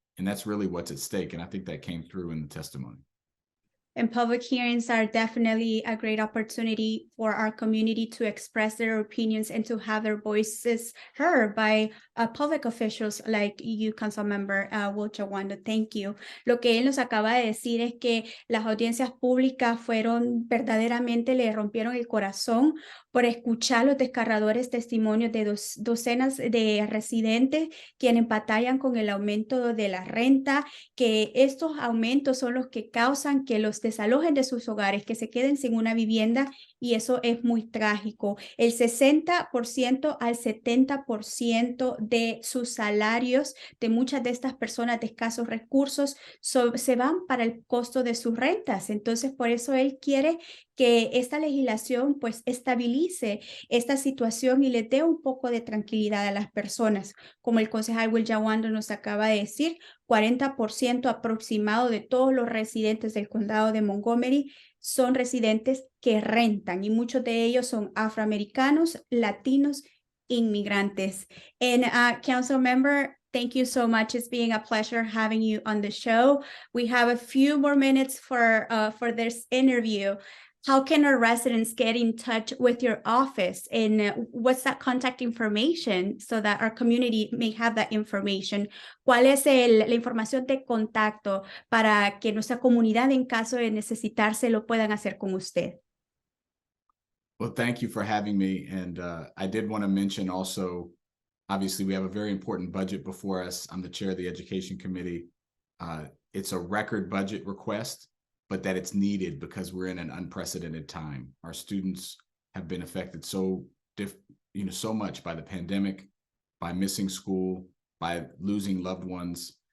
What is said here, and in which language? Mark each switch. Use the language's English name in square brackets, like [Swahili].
[English] And that's really what's at stake. And I think that came through in the testimony. And public hearings are definitely a great opportunity for our community to express their opinions and to have their voices heard by public officials like you, Councilmember Will Jawando. Thank you. [Spanish] Lo que él nos acaba de decir es que las audiencias públicas verdaderamente le rompieron el corazón por escuchar los desgarradores testimonios de docenas de residentes quienes batallan con el aumento de la renta, que estos aumentos son los que causan que los desalojen de sus hogares, que se queden sin una vivienda, y eso es muy trágico. El 60% al 70% de sus salarios de muchas de estas personas de escasos recursos se van para el costo de sus rentas. Entonces, por eso él quiere que esta legislación pues estabilice esta situación y le dé un poco de tranquilidad a las personas. Como el concejal Will Jawando nos acaba de decir, 40% aproximado de todos los residentes del condado de Montgomery son residentes que rentan, y muchos de ellos son afroamericanos, latinos, inmigrantes. [English] And council member, thank you so much. It's been a pleasure having you on the show. We have a few more minutes for this interview. How can our residents get in touch with your office, and what's that contact information so that our community may have that information? [Spanish] ¿Cuál es la información de contacto para que nuestra comunidad, en caso de necesitarse, lo puedan hacer con usted? [English] Well, thank you for having me. And I did want to mention also, obviously, we have a very important budget before us. I'm the chair of the Education Committee. It's a record budget request, but that it's needed because we're in an unprecedented time. Our students have been affected so much by the pandemic, by missing school, by losing loved ones.